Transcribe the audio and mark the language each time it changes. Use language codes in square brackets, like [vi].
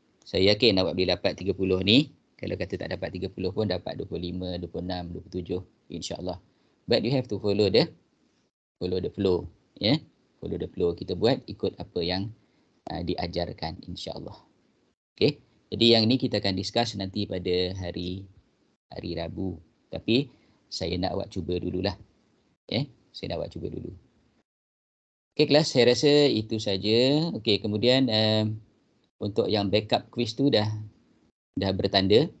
[ms] Saya yakin awak boleh dapat 30 ni. Kalau kata tak dapat 30 pun dapat 25, 26, 27 insya-Allah. [en] But you have to follow the flow, ya. Follow the flow. [ms] Kita buat ikut apa yang diajarkan insya-Allah. Okey. Jadi yang ni kita akan discuss nanti pada hari Rabu. Tapi saya nak awak cuba dululah. Ya. Saya nak awak cuba dulu. Okey kelas, saya rasa itu saja. Okey, kemudian untuk yang backup quiz tu dah bertanda.